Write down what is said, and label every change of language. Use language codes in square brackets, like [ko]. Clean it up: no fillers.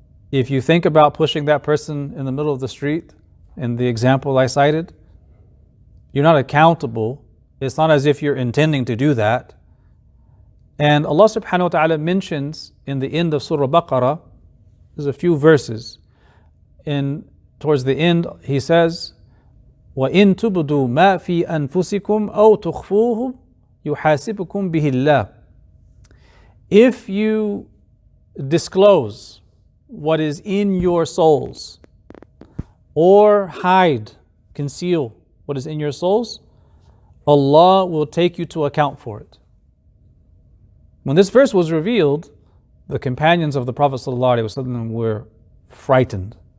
[en] If you think about pushing that person in the middle of the street, in the example I cited, you're not accountable. It's not as if you're intending to do that. And Allah subhanahu wa ta'ala mentions in the end of Surah Baqarah, there's a few verses. Towards the end, He says, [ar] وَإِن تُبْدُوا مَا فِي أَنفُسِكُمْ أَوْ تُخْفُوهُ يُحَاسِبُكُمْ بِهِ اللَّهُ. [en] If you disclose what is in your souls, or conceal what is in your souls, Allah will take you to account for it. When this verse was revealed, the companions of the Prophet ﷺ were frightened.